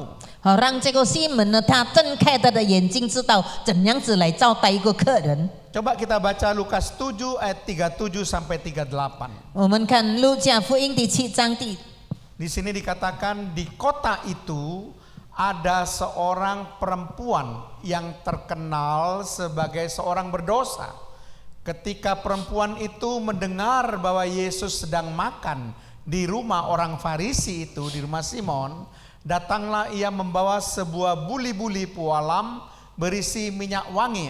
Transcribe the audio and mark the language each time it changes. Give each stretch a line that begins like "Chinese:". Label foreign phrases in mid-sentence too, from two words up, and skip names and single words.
Chinese: 好让这个西门呢，他睁开他的眼睛，知道怎样子来招待一个客人。
Indonesian: Coba kita baca Lukas 7 ayat 37 sampai 38.
Chinese: 我们看路加福音第7章
Indonesian: Di sini dikatakan di kota itu ada seorang perempuan yang terkenal sebagai seorang berdosa. Ketika perempuan itu mendengar bahwa Yesus sedang makan di rumah orang Farisi itu, di rumah Simon, datanglah ia membawa sebuah buli-buli pualam berisi minyak wangi.